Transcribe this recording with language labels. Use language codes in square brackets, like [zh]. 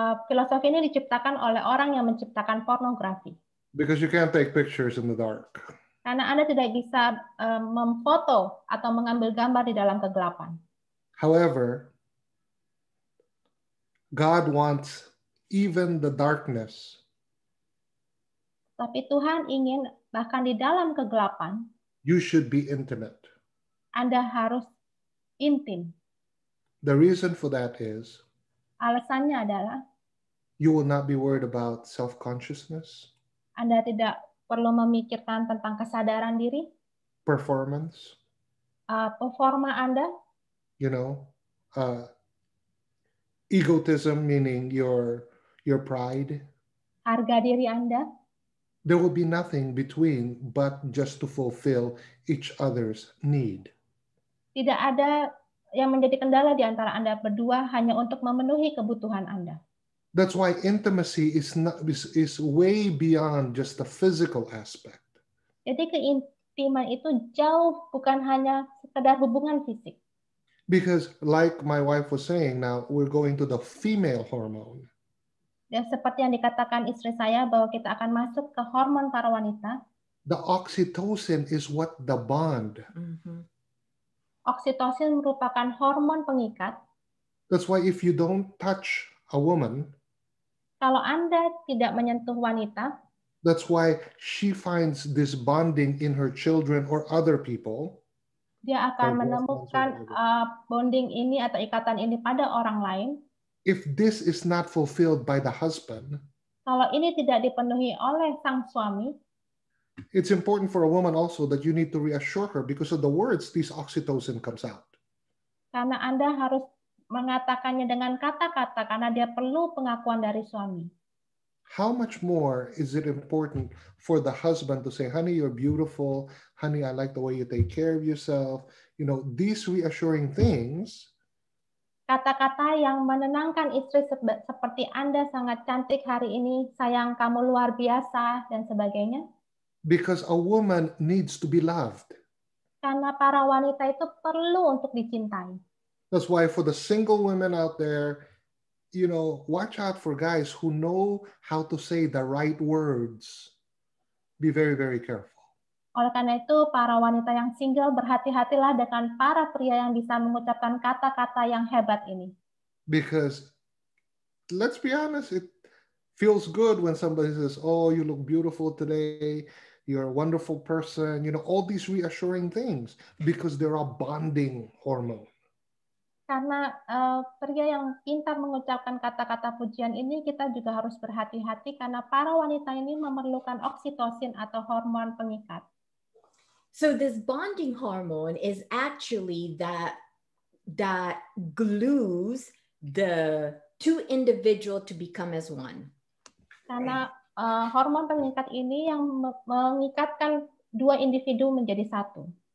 [id] Filosofi ini diciptakan oleh orang yang menciptakan pornografi. [en] Because you can't take pictures in the dark. [id] Karena Anda tidak bisa memfoto atau mengambil gambar di dalam kegelapan. [en] However, God wants even the darkness. [id] Tapi Tuhan ingin bahkan di dalam kegelapan, [en] you should be intimate. [id] Anda harus intim. [en] The reason for that is [id] alasannya adalah [en] you will not be worried about self-consciousness. [id] Anda tidak perlu memikirkan tentang kesadaran diri, [en] performance, [id] performa Anda, [en] egotism, meaning your pride. [id] Harga diri Anda. [en] There will be nothing between but just to fulfill each other's need. [id] Tidak ada yang menjadi kendala di antara Anda berdua hanya untuk memenuhi kebutuhan Anda. [en] That's why intimacy is way beyond just the physical aspect. [id] Jadi keintiman itu jauh bukan hanya sekedar hubungan fisik. [en] Because like my wife was saying, now we're going to the female hormone. [id] Dan seperti yang dikatakan istri saya bahwa kita akan masuk ke hormon para wanita. [en] The oxytocin is what the bond. Mm-hmm. [id] Oksitosin merupakan hormon pengikat. [en] That's why if you don't touch a woman, [id] kalau Anda tidak menyentuh wanita, [en] that's why she finds this bonding in her children or other people. [id] Dia akan menemukan bonding ini atau ikatan ini pada orang lain. [en] If this is not fulfilled by the husband, [id] kalau ini tidak dipenuhi oleh sang suami, [en] it's important for a woman also that you need to reassure her because of the words this oxytocin comes out. [id] Karena Anda harus mengatakannya dengan kata-kata karena dia perlu pengakuan dari suami. [en] How much more is it important for the husband to say, honey, you're beautiful. Honey, I like the way you take care of yourself. These reassuring things. [id] Kata-kata yang menenangkan istri seperti Anda sangat cantik hari ini, sayang kamu luar biasa, dan sebagainya. [en] Because a woman needs to be loved. [id] Karena para wanita itu perlu untuk dicintai. [en] That's why for the single women out there, watch out for guys who know how to say the right words be very, very careful. [id] Oleh karena itu, para wanita yang single berhati-hatilah dengan para pria yang bisa mengucapkan kata-kata yang hebat ini. [en] Because let's be honest, it feels good when somebody says, oh, you look beautiful today, you're a wonderful person, you know, all these reassuring things, because they're a bonding hormone. [id] Karena pria yang pintar mengucapkan kata-kata pujian ini, kita juga harus berhati-hati karena para wanita ini memerlukan oksitosin atau hormon pengikat. [en] So this bonding hormone is actually that glues the two individuals to become as one. [id] Karena hormon pengikat ini yang mengikatkan dua individu menjadi satu.